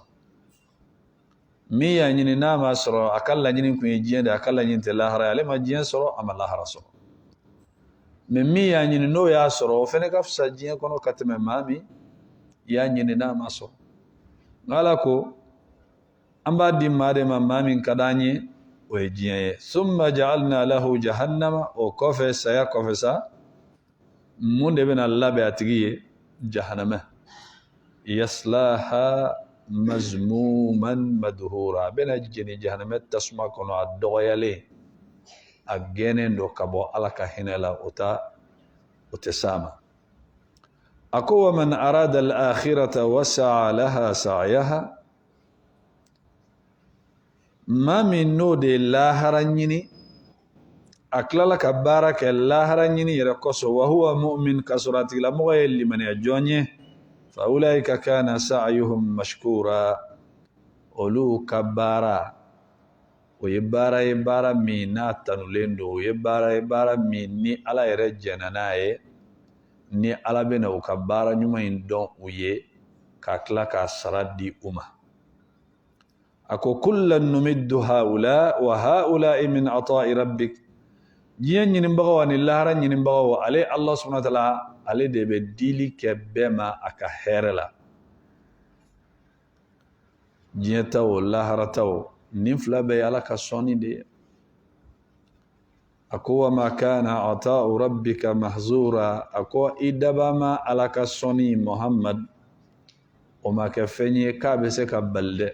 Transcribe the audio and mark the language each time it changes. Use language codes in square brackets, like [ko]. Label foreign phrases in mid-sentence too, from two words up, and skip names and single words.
[bm] Min y'a ɲini n'a ma sɔrɔ a ka laɲini kun ye diɲɛ de, a ka laɲini tɛ lahara ye. Ale ma diɲɛ sɔrɔ, a ma lahara sɔrɔ. Mais min y'a ɲini n'o y'a sɔrɔ o fɛnɛ ka fisa diɲɛ kɔnɔ ka tɛmɛ maa min y'a ɲini n'a ma sɔrɔ. Nka ala ko an b'a di maa de ma maa min ka d'an ye, o ye diɲɛ ye. [ar] ثم جعلنا له جهنم, [bm] o kɔfɛ saya kɔfɛ sa mun de bɛna labɛn a tigi ye? Jahannama. [ar] يصلاها مذموما مدحورا, a bɛna jeni jahannama tasuma kɔnɔ a dɔgɔyalen, a gɛnnen do ka bɔ ala ka hinɛ la, o tɛ s'a ma. [bm] A ko [ar] ومن أراد الآخرة وسعى لها سعيها, [bm] maa min n'o de ye lahara ɲini a tilala ka baara kɛ lahara ɲini yɛrɛ kosɔn, [ar] وهو مؤمن, [bm] ka sɔrɔ a tigilamɔgɔ ye limaniya jɔn ye, [ar] فأولئك كان سعيهم مشكورا, [bm] olu ka baara o ye baara ye baara min n'a tanulen do, o ye baara ye baara min ni ala yɛrɛ jɛna n'a ye, ni ala bɛna u ka baara ɲuman in dɔn u ye ka tila k'a sara di u ma. A ko [ar] كلا نمد هؤلاء وهؤلاء من عطاء ربك, [bm] diɲɛ ɲinibagaw ani lahara ɲinibagaw ale [ar] الله سبحانه وتعالى [bm] ale de bɛ dili kɛ bɛɛ ma a ka hɛrɛ la. Diɲɛ ta o lahara ta o nin fila bɛɛ ye ala ka sɔnni de ye. A ko [ar] وما كان عطاء ربك محظورا, [bm] a ko i daba ma ala ka sɔnni Muhammad o ma kɛ fɛn ye k'a bɛ se ka bali dɛ.